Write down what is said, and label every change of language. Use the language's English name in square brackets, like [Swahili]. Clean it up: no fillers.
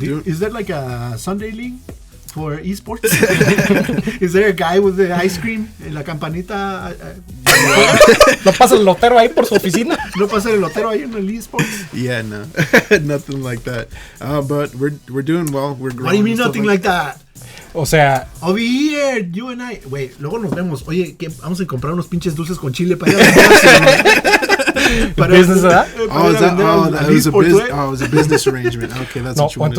[English] Is there like a Sunday league for esports? Is there a guy with the ice cream [Spanish] en la campanita? ¿No pasa el lotero ahí por su oficina? ¿No pasa el lotero ahí en el esports? [English] Yeah, no. Nothing like that. But we're doing well. We're growing. What do you mean nothing like that? [Spanish] O sea... [English] Over here, you and I. [Spanish] Güey, luego nos vemos. Oye, ¿qué? Vamos a comprar unos pinches dulces con chile para ir a para [English] business, [Spanish] ¿verdad? [English] It was a business arrangement. Okay, that's what you wanted